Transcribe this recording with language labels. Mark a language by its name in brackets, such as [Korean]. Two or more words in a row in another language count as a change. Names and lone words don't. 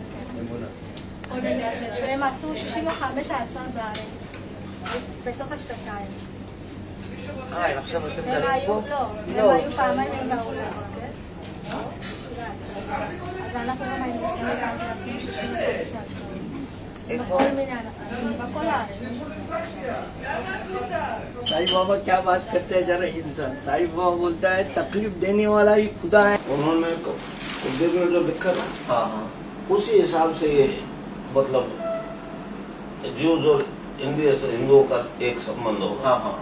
[Hebrew] והם עשו 65 עצר בארץ, בתוך השנתיים. עכשיו אתם הם גרים היו, פה? לא, הם היו פעמיים הם באו לבקר. אז אנחנו גם היינו עשינו 65 עצר. איפה? בכל מיני ענפים, בכל הארץ. [Hindi] साईं बाबा क्या बात करते हैं जरा इंसान. साईं बाबा बोलता है तकलीफ देने वाला ही खुदा है. उन्होंने उर्दू में जो लिखा था उसी हिसाब से ये मतलब ज्यूज और इंडिया से हिंदुओं का एक संबंध होगा.